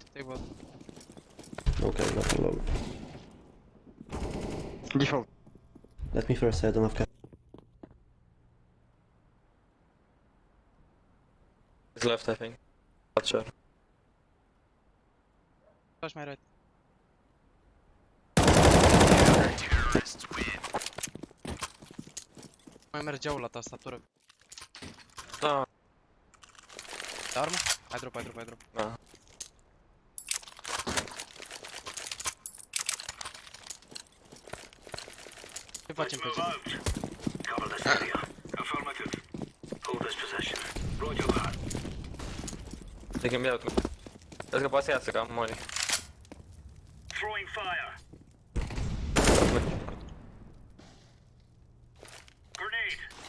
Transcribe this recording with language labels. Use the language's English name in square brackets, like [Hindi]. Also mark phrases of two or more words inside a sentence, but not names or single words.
[English] Okay, nothing low. Default. Let me first, I don't have cap. He's left, I think. Not sure. Flash my right. [Romanian] Mai mergeau la tastatură. Da. Da armă? Hai drop. Da. Ce facem pe ce? [English] Cover this area. Affirmative. Hold this position. Roger that. They can be out. Let's go pass it, come on. Throwing fire. Grenade.